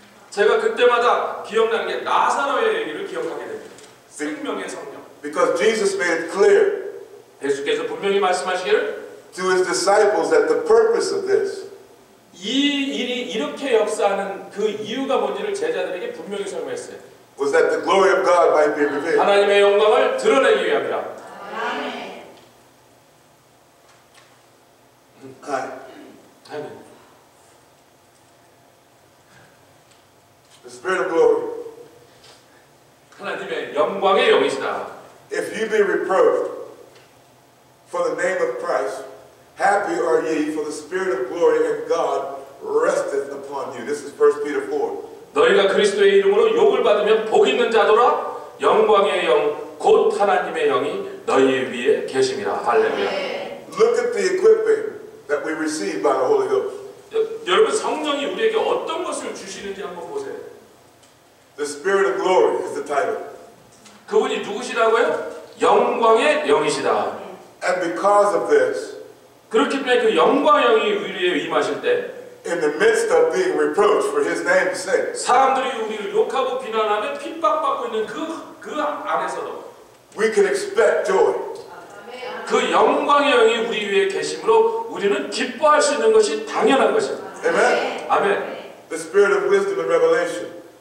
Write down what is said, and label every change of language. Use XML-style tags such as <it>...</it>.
<ko>제가 그때마다 기억나는 게 나사로의 얘기를 기억하게 됩니다. 생명의 성령.</ko> <en>Because Jesus made it clear</en> <ko>예수께서 분명히 말씀하시기를</ko> <en>to His disciples that the purpose of this</en> <ko>이 일이 이렇게 역사하는 그 이유가 뭔지를 제자들에게 분명히 설명했어요.</ko> <en>was that the glory of God might be revealed.</en> <ko>하나님의 영광을 드러내기 위함이라. 아멘.</ko> <en>The Spirit of glory.</en> <ko>하나님의 영광의 영이시다.</ko> <en>If you be reproached for the name of Christ, happy are ye, for the Spirit of glory and God resteth upon you. This is 1 Peter 4.</en> <ko>너희가 그리스도의 이름으로 욕을 받으면 복 있는 자도라. 영광의 영, 곧 하나님의 영이 너희 위에 계심이라. 할렐루야.</ko> <en>Look at the equipping that we receive by the Holy Ghost.</en> <ko>여러분 성령이 우리에게 어떤 것을 주시는지 한번 보세요.</ko> <en>The Spirit of glory is the title.</en> <ko>그분이 누구시라고요? 영광의 영이시다.</ko> <en>And because of this,</en> <ko>그렇기 때문에 그 영광의 영이 우리에 임하실 때</ko> <en>in the midst of being reproached for His name's sake,</en> <ko>사람들이 우리를 욕하고 비난하며 핍박받고 있는 그 안에서도</ko> <en>we can expect joy.</en> <ko>그 영광의 영이 우리 위에 계심으로 우리는 기뻐할 수 있는 것이 당연한 것입니다. Amen. 아멘.</ko> <en>The Spirit of wisdom and revelation.</en>